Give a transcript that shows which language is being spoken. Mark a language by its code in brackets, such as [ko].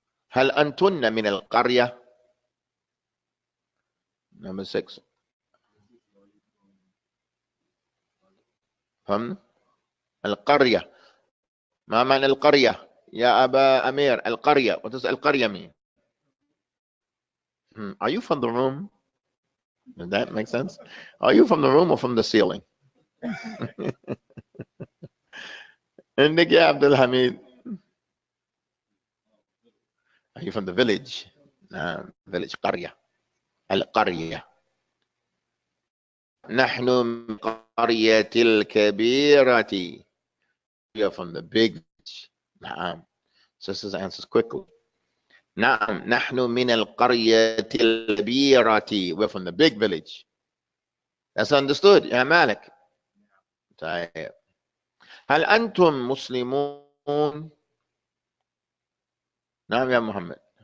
[ar] هل أنتن من القرية؟ [en] Number 6. [ar] فهم؟ القرية. ما معنى القرية يا أبا أمير؟ القرية. [en] What does القرية mean? Are you from the room? Does that make sense? Are you from the room or from the ceiling? [ar] عندك يا عبد الحميد. [en] Are you from the village? Village. [ar] قرية. القرية. نحن من القرية الكبيرة. [en] We are from the big village. [ar] نعم. [en] Sisters answers quickly. [ar] نعم نحن من القرية الكبيرة. [en] We're from the big village. That's understood [ar] يا مالك. طيب. هل أنتم مسلمون؟ نعم يا محمد.